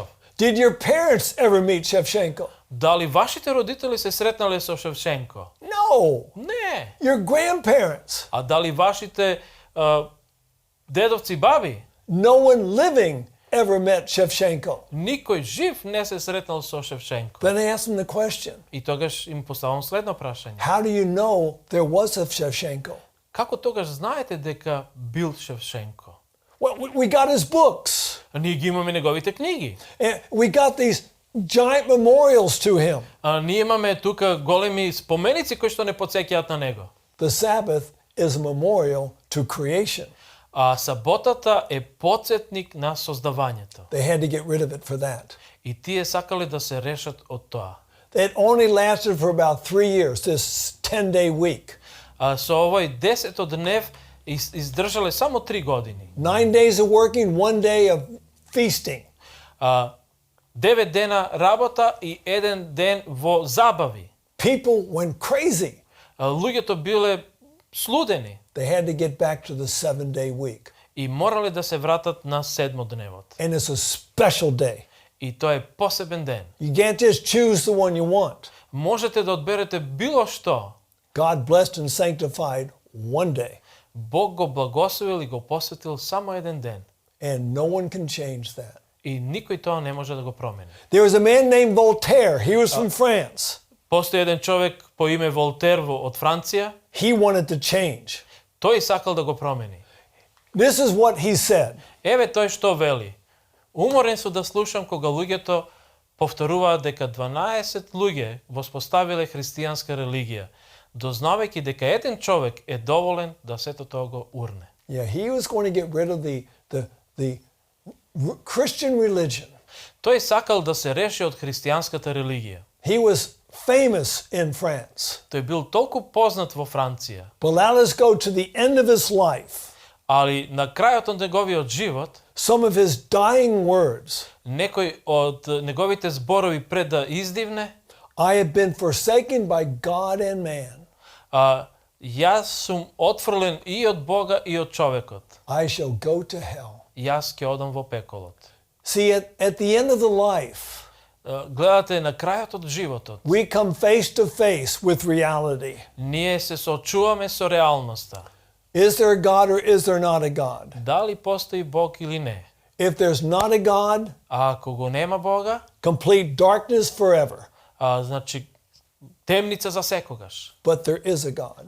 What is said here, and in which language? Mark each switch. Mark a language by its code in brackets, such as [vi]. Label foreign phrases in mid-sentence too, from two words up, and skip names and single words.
[en] Did your parents ever meet Shevchenko? [mk] Дали вашите родители се сретнале со Шевченко? [en] No. [mk] Не. [en] Your grandparents? [mk] А дали вашите дедовци баби? [en] No one living ever met Shevchenko. [mk] Никој жив не се сретнал со Шевченко. [en] Then I asked him the question. [mk] И тогаш им поставам следно прашање. [en] How do you know there was a Shevchenko? [mk] Како тогаш знаете дека бил Шевченко? [en] Well, we got his books. [mk] Ние ги имаме неговите книги. [en] And we got these giant memorials to him. [mk] Ние имаме тука големи споменици кои што не потсеќаат на него. [en] The Sabbath is a memorial to creation. [mk] Саботата е потсетник на создавањето. [en] They had to get rid of it for that. [mk] И тие сакале да се решат од тоа. [en] It only lasted for about 3 years, this 10-day week. [mk] Со овој 10 днев издржале само 3 години. [en] 9 days of working, 1 day of feasting. [mk] 9 дена работа и 1 ден во забави. [en] People went crazy. [mk] Луѓето биле слудени. [en] They had to get back to the 7-day week. [mk] И морале да се вратат на седмодневот. [en] And it's a special day. [mk] И тоа е посебен ден. [en] You can't just choose the one you want. [mk] Можете да одберете било што. [en] God blessed and sanctified one day. [mk] Бог го благословил и го посветил само еден ден. [en] And no one can change that. [mk] И никој тоа не може да го промени. [en] There was a man named Voltaire. He was from France. [mk] Постои еден човек по име Волтер од Франција. [en] He wanted to change. [mk] Тој сакал да го промени. [en] This is what he said. [mk] Еве тој што вели. Уморен сум да слушам кога луѓето повторуваат дека 12 луѓе воспоставиле христијанска религија, дознавајќи дека еден човек е доволен да сето тоа го урне. [en] Yeah, he was going to get rid of the Christian religion. [mk] Тој сакал да се реши од христијанската религија. [en] He was famous in France. [mk] Тој бил толку познат во Франција. [en] But let us go to the end of his life. [mk] Али на крајот од неговиот живот, [en] Some of his dying words. [mk] некој од неговите зборови пред да издивне, [en] I have been forsaken by God and man. [mk] Јас сум отфрлен и од Бога и од човекот. [en] I shall go to hell. [mk] Јас ќе одам во пеколот. [en] See, at the end of the life, [mk] Гледате на крајот од животот. [en] we come face to face with reality. [mk] Ние се соочуваме со реалноста. [en] Is there a God or is there not a God? [mk] Дали постои Бог или не? [en] If there's not a God, [mk] А ако го нема Бога, [en] complete darkness forever. [mk] значи темница за секогаш. [en] But there is a God,